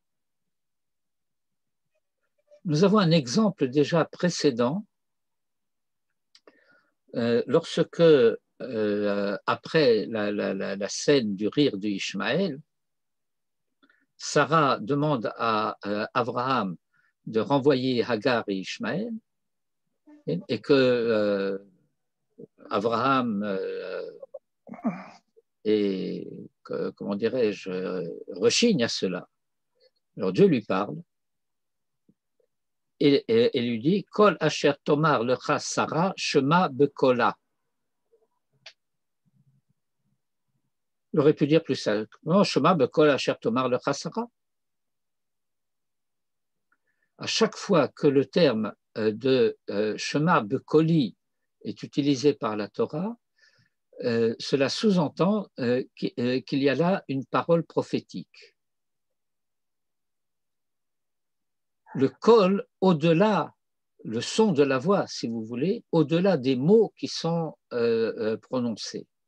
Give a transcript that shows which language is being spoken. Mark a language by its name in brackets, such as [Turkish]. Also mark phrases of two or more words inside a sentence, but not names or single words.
[French] Nous avons un exemple déjà précédent lorsque, après la scène du rire de Ishmaël, Sarah demande à Abraham de renvoyer Hagar et Ishmaël et que Abraham comment dirais-je, rechigne à cela. Alors Dieu lui parle et lui dit [Hebrew] כל אשר תאמר אליך שרה שמע בקולה. [French] Il aurait pu dire plus simplement [Hebrew] שמע בקול אשר תאמר אליך שרה. [French] À chaque fois que le terme de [Hebrew] שמע בקולי [French] est utilisé par la Torah, cela sous-entend qu'il y a là une parole prophétique. Le kol, au-delà, le son de la voix, si vous voulez, au-delà des mots qui sont prononcés.